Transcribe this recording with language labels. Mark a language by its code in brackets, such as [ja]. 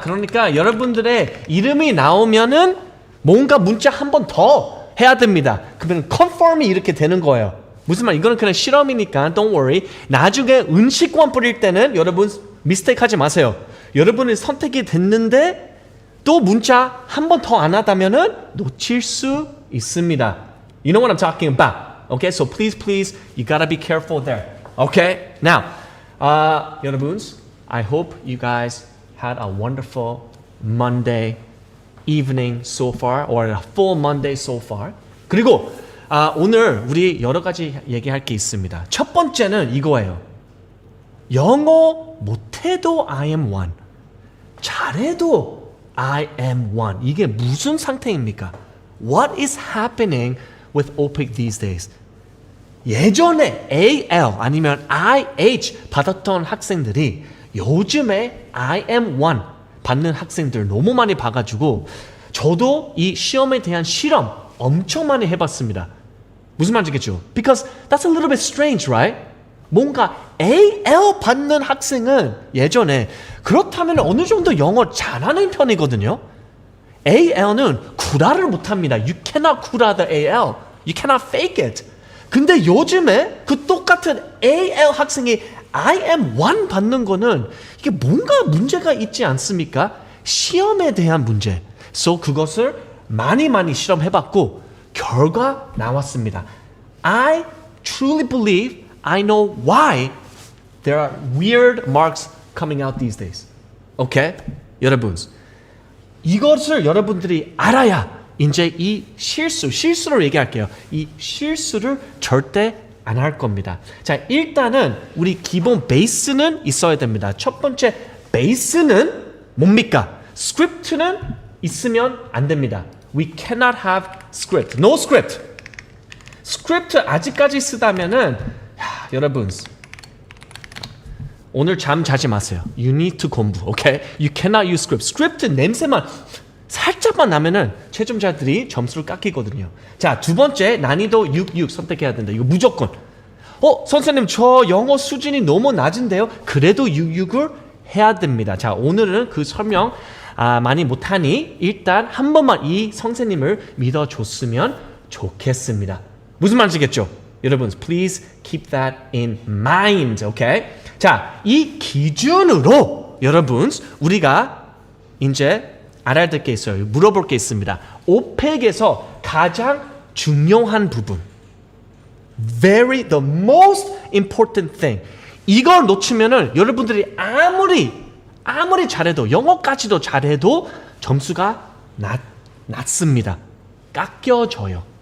[ko] 그러니까 여러분들의 이름이 나오면은 뭔가 문자 한 번 더 해야 됩니다. 그러면 컨펌이 이렇게 되는 거예요. 무슨 말? 이거는 그냥 실험이니까 [en] don't worry. [ko] 나중에 은식권 뿌릴 때는 여러분 미스테이크 하지 마세요. 여러분의 선택이 됐는데 또 문자 한 번 더 안 하다면은 놓칠 수 있습니다. [en] You know what I'm talking about. Okay, so please, you gotta be careful there. Okay, now, [ko] 여러분, [en] I hope you guys had a wonderful Monday evening so far, or a full Monday so far. [ko] 그리고 오늘 우리 여러 가지 얘기할 게 있습니다. 첫 번째는 이거예요. 영어 못해도 I am one, 잘해도 I am one. 이게 무슨 상태입니까? [en] What is happening with OPEC these days? [ko] 예전에 AL 아니면 IH 받았던 학생들이 요즘에 I am one 받는 학생들 너무 많이 봐가지고 저도 이 시험에 대한 실험 엄청 많이 해봤습니다. 무슨 말인지 겠죠? [en] Because that's a little bit strange, right? [ko] 뭔가 AL 받는 학생은 예전에 그렇다면 어느 정도 영어 잘하는 편이거든요. AL는 구라를 못합니다. [en] You cannot [ko] 구라 [en] the AL. You cannot fake it. [ko] 근데 요즘에 그 똑같은 AL 학생이 I am one 받는 거는 이게 뭔가 문제가 있지 않습니까? 시험에 대한 문제. [en] So [ko] 그것을 많이 실험해봤고 결과 나왔습니다. [en] I truly believe I know why there are weird marks coming out these days. Okay? [ko] 여러분, 이것을 여러분들이 알아야 이제 이 실수를 얘기할게요. 이 실수를 절대 안 할 겁니다. 자, 일단은 우리 기본 베이스는 있어야 됩니다. 첫 번째 베이스는 뭡니까? 스크립트는 있으면 안 됩니다. [en] We cannot have script. No script. [ko] 스크립트 아직까지 쓰다면은 여러분 오늘 잠 자지 마세요. [en] You need to [ko] 공부. [en] Okay? You cannot use script. [ko] 스크립트 냄새만 살짝만 나면은 채점자들이 점수를 깎이거든요. 자, 두 번째 난이도 6 선택해야 된다. 이거 무조건. 선생님 저 영어 수준이 너무 낮은데요. 그래도 6을 해야 됩니다. 자, 오늘은 그 설명 많이 못하니 일단 한 번만 이 선생님을 믿어줬으면 좋겠습니다. 무슨 말인지겠죠? 여러분, [en] please keep that in mind, okay? [ko] 자, 이 기준으로 여러분, 우리가 이제 알아야 될 게 있어요. 물어볼 게 있습니다. 오펙에서 가장 중요한 부분, [en] the most important thing. [ko] 이걸 놓치면은 여러분들이 아무리 잘해도 영어까지도 잘해도 점수가 낮습니다. 깎여져요.